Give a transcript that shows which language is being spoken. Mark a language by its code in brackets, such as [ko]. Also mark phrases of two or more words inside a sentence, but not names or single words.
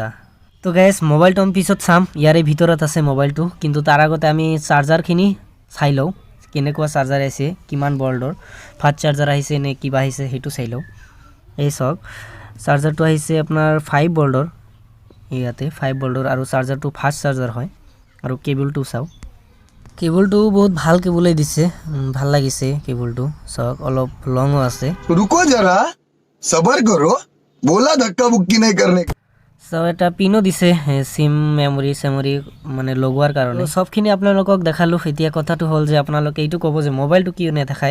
[as] তো গাইস মোবাইলটো আমি পিছত চাম, ইয়াৰে ভিতৰত আছে মোবাইলটো কিন্তু তাৰ আগতে আমি চাৰ্জাৰখিনি চাই লও কেনেকুৱা চাৰ্জাৰ আছে, কিমান ভল্টৰ ফাষ্ট চাৰ্জাৰ আহিছে নে কিবা আহিছে হেতু চাই লও। এই সব চাৰ্জাৰটো আহিছে আপোনাৰ 5 ভল্টৰ, ইয়াতে 5 ভল্টৰ আৰু চাৰ্জাৰটো ফাষ্ট চাৰ্জাৰ হয়। আৰু কেবলটো চাও, কেবলটো বহুত ভাল কেবলে দিছে, ভাল লাগিছে কেবলটো। সব অলপ লংও আছে। [hi] रुको जरा सबर करो बोला धक्का बुक्की नहीं करने। [as] সো এটা পিনো দিছে সিম মেমৰি মানে লগোৱাৰ কাৰণে। সবখিনি আপোনালোকক দেখালো। এতিয়া কথাটো হল যে আপোনালোকে এইটো ক'ব যে মোবাইলটো কিয় নেদেখায়।